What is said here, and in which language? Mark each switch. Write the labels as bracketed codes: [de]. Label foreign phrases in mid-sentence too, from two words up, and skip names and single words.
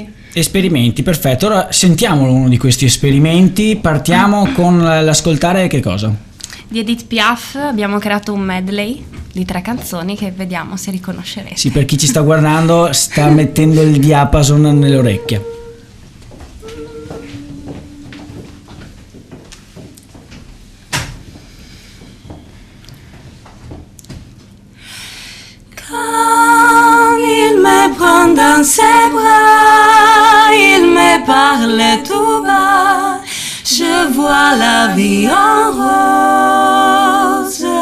[it] Esperimenti, perfetto, ora sentiamo uno di questi esperimenti, partiamo con l'ascoltare che cosa? Di Edith Piaf abbiamo creato un medley di 3 canzoni che vediamo se riconoscerete. Sì, per chi ci sta guardando sta mettendo il diapason nelle orecchie. [fr] Quand il me prend dans ses bras, il me parle tout bas, je vois la vie en rose.